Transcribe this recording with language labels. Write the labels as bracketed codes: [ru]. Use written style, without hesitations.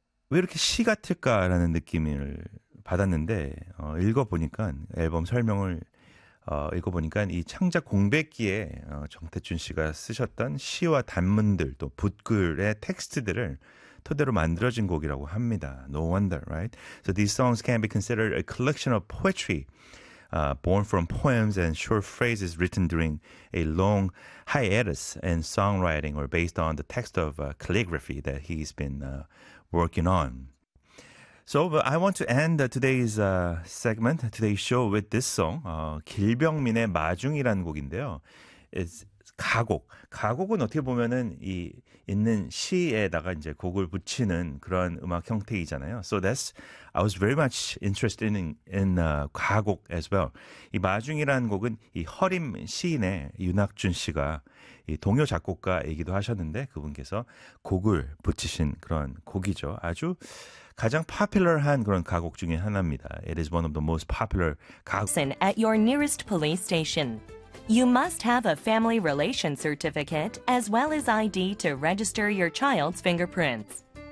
[ko] 왜 이렇게 시 같을까라는 느낌을 받았는데 읽어보니까 앨범 설명을 읽어보니까 이 창작 공백기에 정태춘 씨가 쓰셨던 시와 단문들 또 붓글의 텍스트들을 토대로 만들어진 곡이라고 합니다. [en] No wonder, right? So these songs can be considered a collection of poetry, born from poems and short phrases written during a long hiatus in songwriting or based on the text of calligraphy that he's been working on. So I want to end today's segment, today's show with this song. [ko] 길병민의 마중이라는 곡인데요. [en] It's 가곡. [ko] 가곡은 어떻게 보면은 이 있는 시에다가 이제 곡을 붙이는 그런 음악 형태이잖아요. [en] So that's, I was very much interested in 가곡 as well. [ko] 이 마중이라는 곡은 이 허림 시인의 윤학준 씨가 이 동요 작곡가이기도 하셨는데 그분께서 곡을 붙이신 그런 곡이죠. 아주 가장 popular한 그런 가곡 중에 하나입니다. [en] It is one of the most popular 가곡. Listen at your nearest police station. You must have a family relation certificate as well as ID to register your child's fingerprints.